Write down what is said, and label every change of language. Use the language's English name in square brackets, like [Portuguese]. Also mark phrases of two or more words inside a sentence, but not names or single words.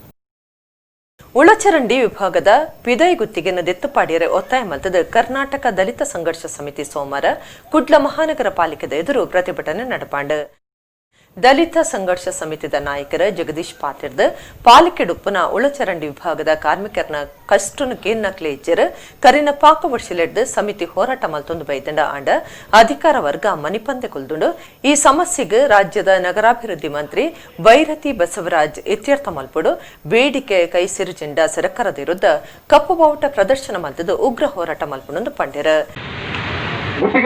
[Tulu] ಉಳಚರಂಡಿ ವಿಭಾಗದ ಪಿದೈ ಗುತ್ತಿಗೆನ ದೆತ್ತುಪಾಡಿಯರೆ ಒತ್ತಾಯ ಮಲ್ತದ ಕರ್ನಾಟಕ ದಲಿತ ಸಂಘರ್ಷ ಸಮಿತಿ ಸೋಮವಾರ ಕುಡ್ಲ ಮಹಾನಗರ ಪಾಲಿಕೆದ ಎದುರು ಪ್ರತಿಭಟನೆ ನಡಪಾಂಡು. ದಲಿತ ಸಂಘರ್ಷ ಸಮಿತಿದ ನಾಯಕರ ಜಗದೀಶ್ ಪಾತಿರ್ದ ಪಾಲಿಕೆಡುಪ್ಪನ ಉಳಚರಂಡಿ ವಿಭಾಗದ ಕಾರ್ಮಿಕರನ ಕಷ್ಟನು ಕೇನ್ನಕ್ಲೆ ಇಜ್ಜರು ಕರಿನ ಪಾಕ ವರ್ಷಿಲೆಡ್ದು ಸಮಿತಿ ಹೋರಾಟ ಮಲ್ತೊಂದು ಬೈದಂಡ ಆಂಡ ಅಧಿಕಾರ ವರ್ಗ ಮನಿಪಂದೆ ಕುಲ್ದುಂಡು ಈ ಸಮಸ್ಯೆಗೆ ರಾಜ್ಯದ ನಗರಾಭಿವೃದ್ಧಿ ಮಂತ್ರಿ ಬೈರತಿ ಬಸವರಾಜ್ ಇತ್ಯರ್ಥ ಮಲ್ಪುಡು ಬೇಡಿಕೆ ಕೈ ಸಿರುಜಿಂಡ ಸರ್ಕಾರದ ವಿರುದ್ಧ ಕಪ್ಪು ಬಾವುಟ ಪ್ರದರ್ಶನ ಮಲ್ತದು ಉಗ್ರ ಹೋರಾಟ ಮಲ್ಪುಣೊಂದು ಪಂಡ್ಯರು.